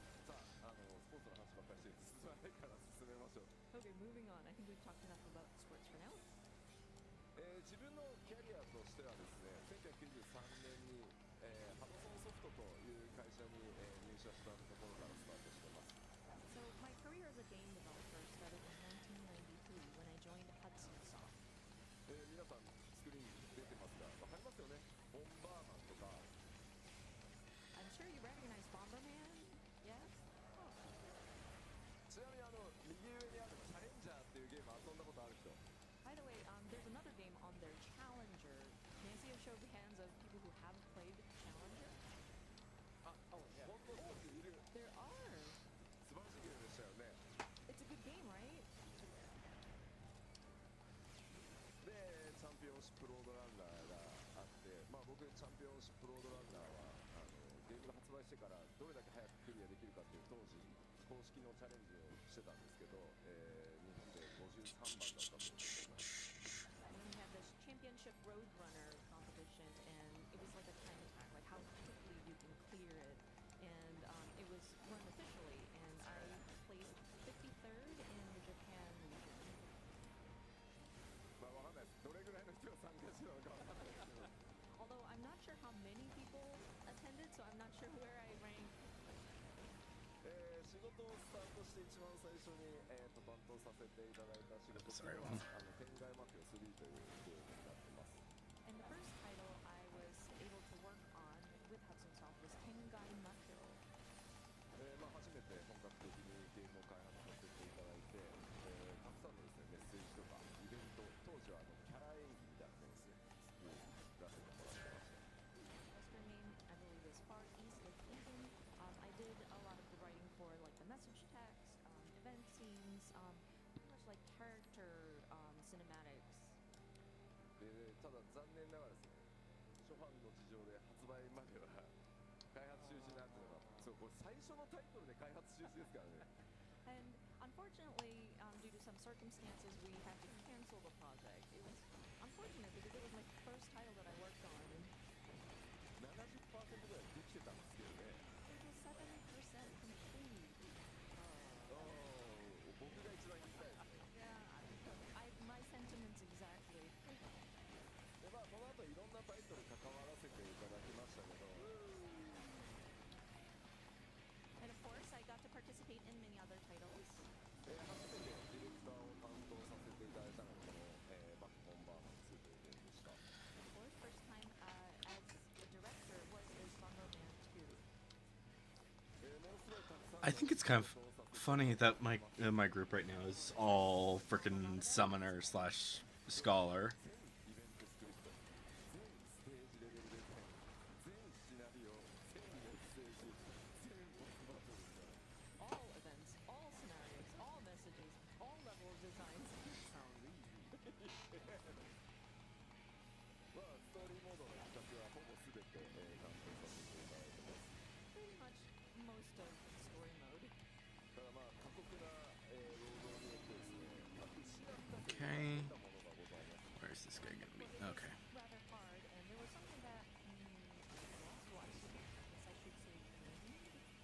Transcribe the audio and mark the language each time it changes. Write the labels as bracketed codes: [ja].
[ja] さあ、スポーツの話ばっかりして進まないから進めましょう。 [en] Okay, moving on. I think we've talked enough about sports for now. [ja] 自分のキャリアとしてはですね、1993年に、ハドソンソフトという会社に、入社したところからスタートしてます。 [en] So my career as a game developer started in 1993 when I joined Hudson Soft. [ja] 皆さんスクリーンに出てますが、わかりますよね。ボンバーマンとか、 [en] I'm sure you recognize Bomberman. Yes. [ja] ちなみに右上にあるチャレンジャーっていうゲーム遊んだことある人。 [en] By the way, there's another game on there, Challenger. May I see a show of hands of people who have played Challenger? Oh, yeah. [ja] 本当にいる。 [en] There are. [ja] 素晴らしいゲームでしたよね。 [en] It's a good game, right? [ja] で、チャンピオンシップロードランナーがあって、まあ僕チャンピオンシップロードランナーはゲームが発売してからどれだけ早くクリアできるかっていう当時公式のチャレンジをしてたんですけど、日本で53番だったと思います。 [en] And then we had this championship roadrunner competition, and it was like a time attack, like how quickly you can clear it. And it was run officially, and I placed 53rd in the Japan region. [ja] まあわかんないです。どれぐらいの人が参加してたのかわかんないですけど。 [en] Although I'm not sure how many people attended, so I'm not sure where I ranked. [ja] 仕事とスタートして一番最初に、担当させていただいた仕事っていうのは、天外マフィア3というゲームになってます。 [en] And the first title I was able to work on with Hudson Soft was Tengai Mafio. [ja] 初めて本格的にゲームを開発させていただいて、たくさんのですね、メッセージとかイベント、当時はキャラ演技みたいなのをですね、出させてもらってました。 [en] Western name, I believe, is Far East of Eden. I did a lot of the writing for like the message text, event scenes, pretty much like character cinematics. [ja] ただ残念ながらですね、諸般の事情で発売までは開発中止になってるのが、そうこれ最初のタイトルで開発中止ですからね。 [en] And unfortunately, due to some circumstances, we had to cancel the project. It was unfortunate because it was my first title that I worked on. [ja] 70% ぐらいできてたんですけどね。 [en] Yeah, my sentiments exactly. [ja] でその後いろんなタイトル関わらせていただきましたけど、 [en] And of course, I got to participate in many other titles. [ja] 初めてディレクターを担当させていただいたのがこの、バックボンバーマン2というゲームでした。 [en] Of course, first time as a director was is Bomberman 2. [ja] ものすごいたくさんの [en] I think it's kind of funny that my group right now is all freaking summoner slash scholar. [ja] イベントスクリプト、全ステージレベルで全シナリオ、全メッセージ、全ボスバトルみたいな。 [en] All events, all scenarios, all messages, all level of designs. Sounds easy. [ja] ストーリーモードの企画はほぼ全て、担当させていただいてます。 [en] Pretty much most of story mode. [ja] ただ過酷な、労働によってですね、失ったというか [en] Okay. [ja] 得たものがございます。 [en] Where's this guy gonna be? But it Okay. was rather hard, and there was something that I lost. Well, I guess I should say gained,